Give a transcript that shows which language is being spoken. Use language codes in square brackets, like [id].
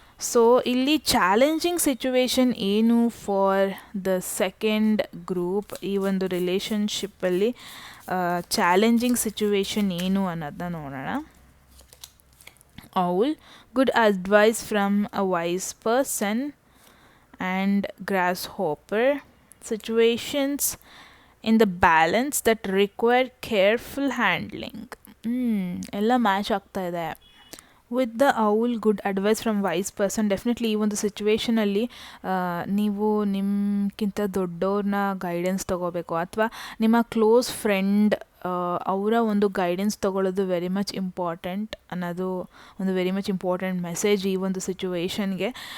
[kn] So ಇಲ್ಲಿ challenging situation ಏನು [en] for the second group, [kn] ಈ ಒಂದು ರಿಲೇಷನ್ಶಿಪ್ಪಲ್ಲಿ ಚಾಲೆಂಜಿಂಗ್ ಸಿಚುವೇಶನ್ ಏನು ಅನ್ನೋದನ್ನ ನೋಡೋಣ. [en] Owl, good advice from a wise person. And grasshopper, situations in the balance that require careful handling. [kn] ಎಲ್ಲ match ಆಗ್ತಾ ಇದೆ. [en] With the owl, good advice from wise person. [kn] Definitely ಈ ಒಂದು ಸಿಚುವೇಷನಲ್ಲಿ ನೀವು ನಿಮ್ಗಿಂತ ದೊಡ್ಡವ್ರನ್ನ ಗೈಡೆನ್ಸ್ ತೊಗೋಬೇಕು, ಅಥವಾ ನಿಮ್ಮ ಕ್ಲೋಸ್ ಫ್ರೆಂಡ್ ಅವರ ಒಂದು ಗೈಡೆನ್ಸ್ ತೊಗೊಳ್ಳೋದು ವೆರಿ ಮಚ್ ಇಂಪಾರ್ಟೆಂಟ್ ಅನ್ನೋದು ಒಂದು ವೆರಿ ಮಚ್ ಇಂಪಾರ್ಟೆಂಟ್ ಮೆಸೇಜ್ ಈ ಒಂದು ಸಿಚುವೇಷನ್ಗೆ.